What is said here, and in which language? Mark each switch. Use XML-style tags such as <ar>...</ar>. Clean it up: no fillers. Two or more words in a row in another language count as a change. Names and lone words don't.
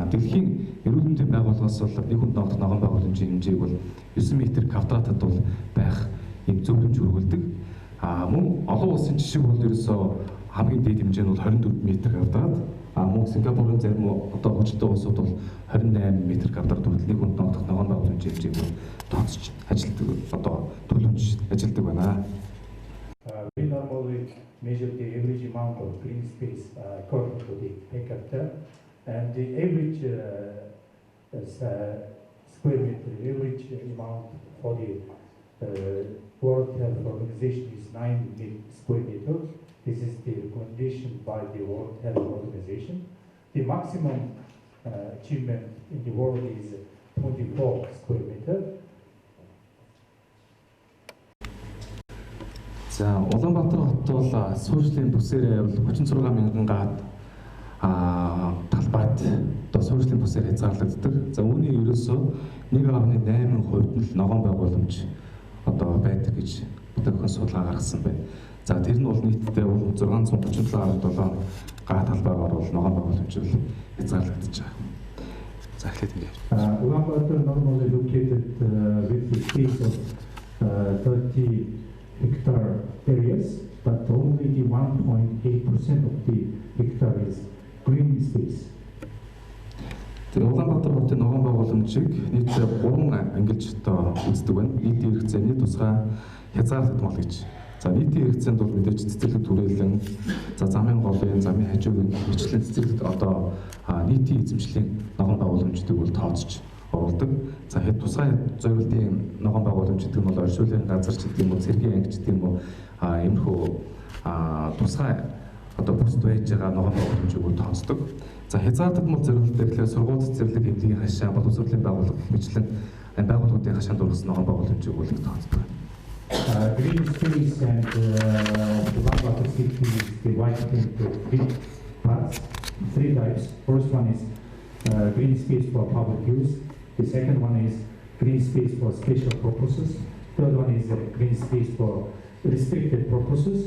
<mn>Дэлхийн эрүүл мэндийн байгууллагаас бол нэг хүнд ноодох ногоон байгууламжийн хэмжээг бол 9 м²-т бол байх ийм зөвлөмж хүргэлдэг. Мөн олон улсын жишээ бол ерөөсөө хамгийн дээд хэмжээ нь бол 24 м². Мөн Сингапурын зарим одоо хөгжилтэй улсууд бол 28 м² хүртэл нэг хүнд ноодох ногоон байгууламжийн хэмжээг бол тооцож ажилладаг, одоо төлөвлөж ажилладаг байна.</mn> <en>We normally measure the average amount of green space according to the per capita, and the average square meter, average amount for the World Health Organization is 9 square meters. This is the recommendation by the World Health Organization. The maximum achievement in the world is 24 square meters.</en> <mn>За Улаанбаатар хот бол суурьшлийн бүсээрээ бол 36 мянган гаад талбайд одоо суурьшлийн бүсээр хязгаарлагддаг. За үүний ерөөсөө 1.8% нь л ногоон байгууламж одоо байдаг гэж бүтээгдэхүүн судалгаа гаргасан байна. За тэр нь бол нийтдээ 637.7 га талбайгаар бол ногоон байгууламж хязгаарлагдаж байгаа. За эхлээд ингэ.</mn> <en>Ulaanbaatar normally located with the space of 30 hectare areas, but only the 1.8% of the hectare is green space.</en> <mn>Тэгээ Улаанбаатар хотын ногоон байгууламжийг нийтдээ 3 ангилж одоо үздэг байна. Нийтийн хэрэгцээний тусгай хязгаарлагдмал гэж. За нийтийн хэрэгцээнд бол мэдээж цэцэрлэг түрээлэн, за замын голын, замын хажуугийн хэмжлэн цэцэрлэг одоо нийтийн эзэмшлийн ногоон байгууламжуудыг бол тооцож оруулдаг. За хэд тусгай зориултын ногоон байгууламж гэдэг нь бол оршуулгын газар ч гэдэг юм уу, цэргийн анги ч гэдэг юм уу, иймэрхүү тусгай одоо бүст байж байгаа ногоон байгууламжийг бол тооцдог. За хязгаарлагдмал зориулалт гэхлээр сургууль цэцэрлэг эмнэлгийн хашаа, боловсролын байгууллага мэтлэн байгууллагуудын хашаанд ургасан ногоон байгууламжийг бол тооцдог.</mn> <en>Green space and Ulaanbaatar City is divided into three parts, three types. First one is green space for public use. The second one is green space for special purposes. Third one is green space for restricted purposes.</en>